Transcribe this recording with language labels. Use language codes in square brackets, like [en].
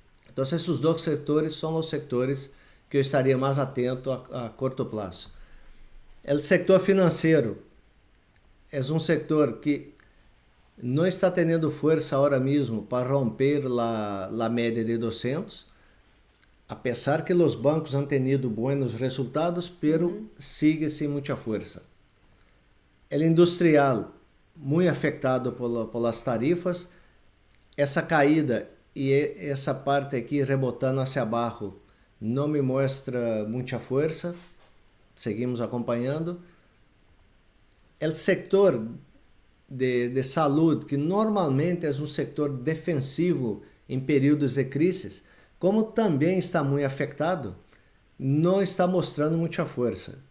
[pt] Então, esses dois setores são os setores que eu estaria mais atento a curto prazo. O setor financeiro é um setor que não está tendo força agora mesmo para romper a média de 200. [es] a pesar que [pt] os bancos [es] han tenido buenos resultados, pero sigue sin mucha fuerza. El industrial, muy afectado por las tarifas, [pt] essa caída e essa parte aqui rebotando hacia abaixo não me mostra muita força. Seguimos acompanhando. O setor de saúde, que normalmente é um setor defensivo em períodos de crise, como também está muito afetado, não está mostrando muita força.